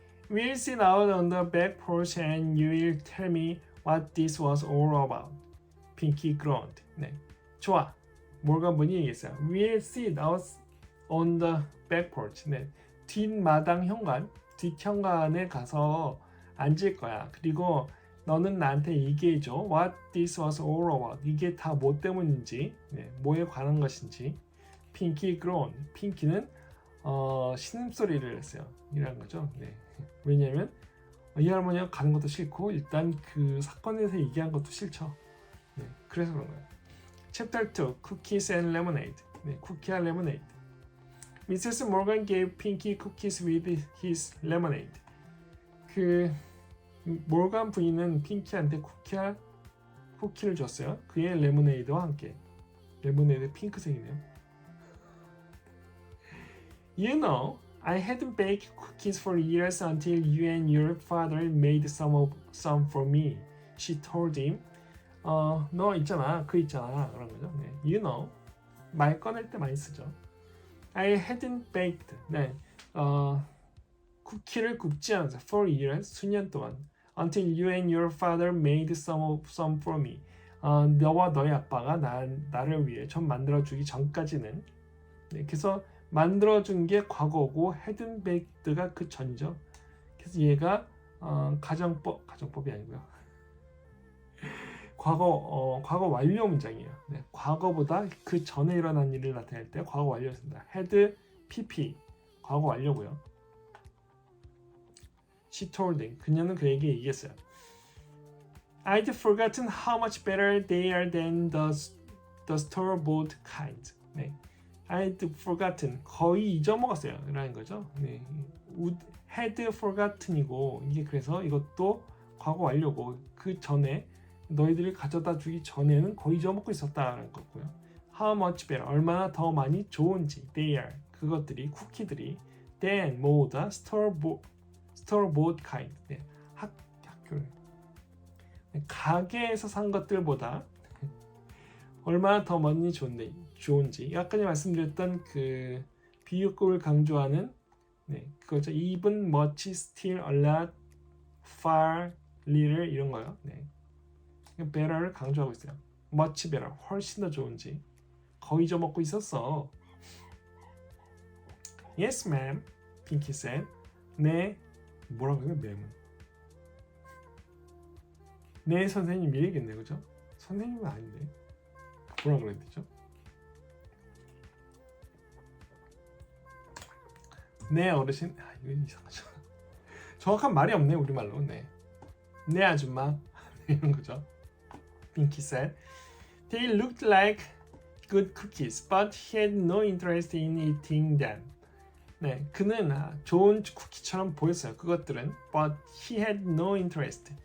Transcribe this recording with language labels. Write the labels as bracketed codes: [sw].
[en] We'll sit out on the back porch and you will tell me what this was all about. Pinky groaned. [ko] 네, 좋아. 모건 분이 얘기했어요. [en] We'll sit out on the back porch. [ko] 네, 뒷마당 현관, 뒷현관에 가서 앉을 거야. 그리고 너는 나한테 얘기해줘. [en] What this was all about. [ko] 이게 다 뭐 때문인지, 네, 뭐에 관한 것인지. 핑키 groan. 핑키는 신음소리를 했어요. 이라는 거죠. 네. 왜냐하면 이 할머니가 가는 것도 싫고 일단 그 사건에서 얘기한 것도 싫죠. 네. 그래서 그런 거예요. [en] Chapter 2. Cookies and Lemonade. [ko] 네. 쿠키와 레모네이드. Mrs. [en] Morgan gave Pinky cookies with his lemonade. [ko] 모건 부인은 핑키한테 쿠키를 줬어요. 그의 레모네이드와 함께. 레모네이드 핑크색이네요. [en] You know, I hadn't baked cookies for years until you and your father made some for me. She told him. [ko] 너 있잖아, 있잖아, 그런 거죠. 네. [en] You know, [ko] 말 꺼낼 때 많이 쓰죠. [en] I hadn't baked. [ko] 네. 쿠키를 굽지 않았어. [en] For years, [ko] 수년 동안. [en] until you and your father made some for me. [ko] 너와 너희 아빠가 나를 위해 좀 만들어주기 전까지는. 네, 그래서 만들어준 게 과거고 [en] hadn't baked [ko] 가 그 전이죠. 그래서 얘가 가정법이 아니고요. 과거 완료 문장이에요. 네, 과거보다 그 전에 일어난 일을 나타낼 때 과거 완료였습니다. had pp 과거 완료고요. [en] She told him [ko] 그녀는 그에게 얘기했어요. [en] I'd forgotten how much better they are than the store-bought kind. [ko] 네, [en] I'd forgotten [ko] 거의 잊어먹었어요. 라는 거죠. 네, [en] had forgotten [ko] 이고 이게 그래서 이것도 과거 완료고 그 전에 너희들이 가져다 주기 전에는 거의 잊어먹고 있었다라는 거고요. [en] How much better [ko] 얼마나 더 많이 좋은지 [en] they are [ko] 그것들이 쿠키들이 than 뭐보다 [en] store-bought kind [ko] 네, 학교를 가게에서 산 것들보다 얼마나 더 많이 좋은지 아까 말씀드렸던 그 비유법을 강조하는 네, 그거죠. [en] even much still a lot far little [ko] 이런 거요. 네. better를 강조하고 있어요. [en] much better [ko] 훨씬 더 좋은지 거의 잊어먹고 있었어. [en] Yes, ma'am. [ko] 핑키 said. 네. 뭐라고 해요? ma'am은. 네, 선생님이겠네, 그죠? 선생님은 아닌데. 뭐라고 그래야 되죠? 네, 어르신. 이거 이상하죠. 정확한 말이 없네, 우리말로. 네. 네, 아줌마. 이런 거죠. [en] Pinky said. They looked like good cookies, but he had no interest in eating them. [ko] 네, 그는 좋은 쿠키처럼 보였어요. 그것들은, [en] but he had no interest.